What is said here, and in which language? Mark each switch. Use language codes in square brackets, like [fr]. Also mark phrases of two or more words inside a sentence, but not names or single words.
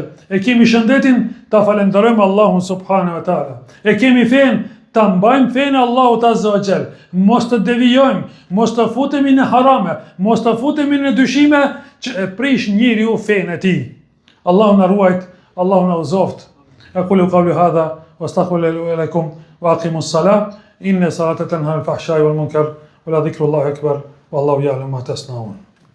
[sq] E kemi shëndetin ta falenderojmë Allahun [ar] سبحانه وتعالى. [sq] E kemi fenë ta mbajmë fenë Allahut [ar] عز وجل. [sq] Mos të devijojmë, mos të futemi në harame, mos të futemi në dyshime që e prish njeriu fenë e tij. Allahu na ruajt, Allahu na uzoft. [ar] أقول قولي هذا وأستغفر لكم وأقم الصلاة. إن الصلاة تنهى عن الفحشاء والمنكر ولذكر الله أكبر والله يعلم ما تصنعون.